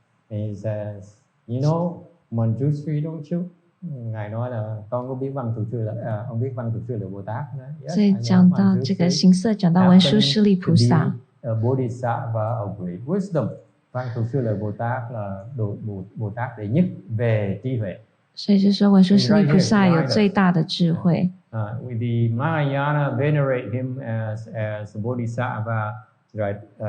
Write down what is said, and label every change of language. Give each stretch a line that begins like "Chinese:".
English: He says, you know Manjushri, don't you?
Vietnamese: Ngài nói là con có biết văn thủ sư là ông biết văn thủ sư là Bồ Tát đó.
English: Yes,
Chinese: 所以讲到这个形色，讲到文殊师利菩萨。
English: Bodhisattva of great wisdom.
Vietnamese: Văn thủ sư là Bồ Tát là Bồ Tát đệ nhất về trí huệ.
Chinese: 所以就说文殊师利菩萨有最大的智慧。
English: With the Mahayana venerate him as Bodhisattva, right?